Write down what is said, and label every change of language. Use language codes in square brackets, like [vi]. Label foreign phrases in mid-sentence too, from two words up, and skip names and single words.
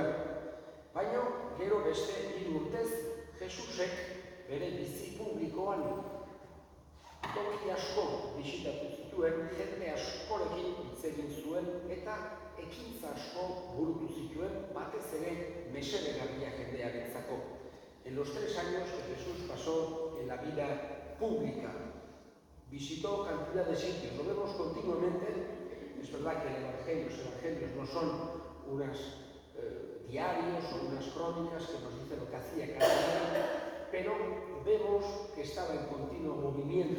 [eu] Baina gero beste 3 urtez Jesusek bere bizi publikoan toki asko bisitatu zituen, jende askorekin hitz egin zuen eta ekintza asko burutu zituen, batez ere mesedegarria jendearentzako. [es] En los 3 años que Jesús pasó en la vida pública, visitó cantidad de sitios, lo vemos continuamente. Es verdad que los evangelios no son unos diarios o unas crónicas que nos dicen lo que hacía cada día, pero vemos que estaba en continuo movimiento.